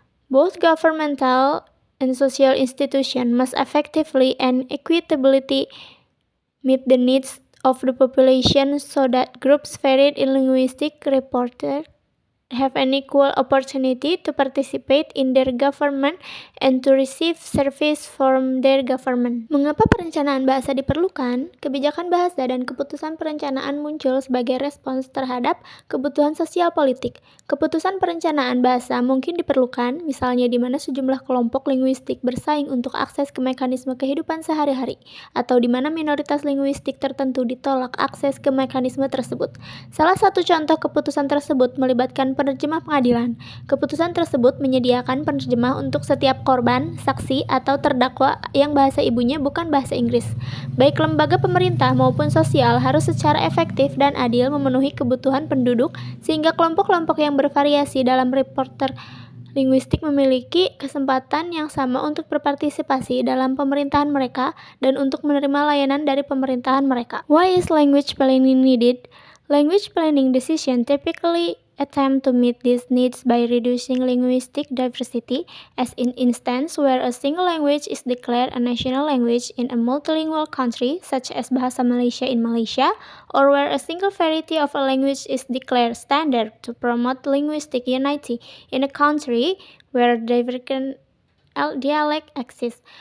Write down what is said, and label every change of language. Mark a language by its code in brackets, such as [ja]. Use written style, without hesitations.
[en] Both governmental and social institutions must effectively and equitably meet the needs of the population so that groups varied in linguistic repertoire have an equal opportunity to participate in their government and to receive service from their government. [id] Mengapa perencanaan bahasa diperlukan? Kebijakan bahasa dan keputusan perencanaan muncul sebagai respons terhadap kebutuhan sosial politik. Keputusan perencanaan bahasa mungkin diperlukan, misalnya di mana sejumlah kelompok linguistik bersaing untuk akses ke mekanisme kehidupan sehari-hari, atau di mana minoritas linguistik tertentu ditolak akses ke mekanisme tersebut. Salah satu contoh keputusan tersebut melibatkan penerjemah pengadilan. Keputusan tersebut menyediakan penerjemah untuk setiap korban, saksi, atau terdakwa yang bahasa ibunya bukan bahasa Inggris. Baik lembaga pemerintah maupun sosial harus secara efektif dan adil memenuhi kebutuhan penduduk sehingga kelompok-kelompok yang bervariasi dalam repertoire linguistik memiliki kesempatan yang sama untuk berpartisipasi dalam pemerintahan mereka dan untuk menerima layanan dari pemerintahan mereka. [en] Why is language planning needed? Language planning decisions typically attempt to meet these needs by reducing linguistic diversity, as in instance where a single language is declared a national language in a multilingual country, such as Bahasa Malaysia in Malaysia, or where a single variety of a language is declared standard to promote linguistic unity in a country where divergent dialect exists.